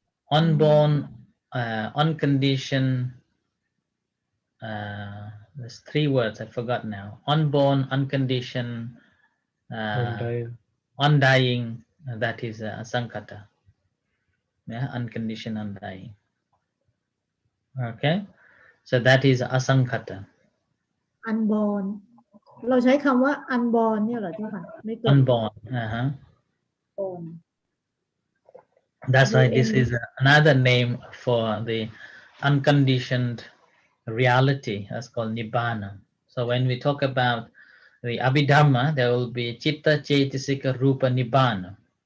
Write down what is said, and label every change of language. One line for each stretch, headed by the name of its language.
English: Unborn, unconditioned. There's 3 words I forgot now. Unborn, unconditioned, undying. That is asankhata. Unconditioned, undying. Okay, so that is asankhata.
Thai: Unborn เราใช้คำว่า unborn เนี่ยเหรอเจ้าค่ะไม่เกิด
English: Unborn. born. That's why this is another name for the unconditioned reality. That's called nibbana. So when we talk about the abhidhamma, there will be chitta cetasika rupa nibbana.